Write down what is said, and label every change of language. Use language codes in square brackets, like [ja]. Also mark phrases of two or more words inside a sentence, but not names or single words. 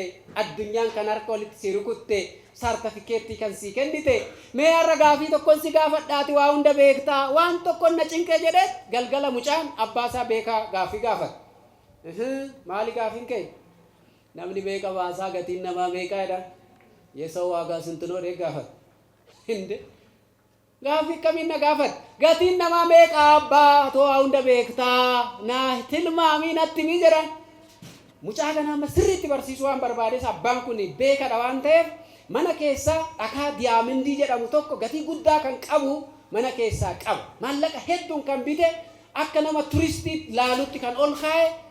[om] addunyaan kan harka walitti si rukutte sartifikeettii kan si kennite mee har'a gaafii tokkon si gaafadhaati waa hunda beektaa waan tokkon na cinqee jedhe galgala mucaan abbaa isaa beekaa gaafii gaafate maali gaafiin kee namni beeka baasaa gatiin namaa beekaa jedha [am] የሰው ዋጋ ስንት ነው [om] gaafate hinde gaafii kamiin na gaafate gatiin namaa meeqa abbaa too hunda beektaa na tilmaamii natti mi jedhan mucaa kana sirriitti barsiisuu waan barbaadees abbaan kun beekadha waan ta'eef mana keessa dhakaa diyaamindii jedhamu tokko gatii guddaa kan qabu mana keessaa qaba maallaqa hedduun kan bite akka nama turistii laalutti kan ol kaa'e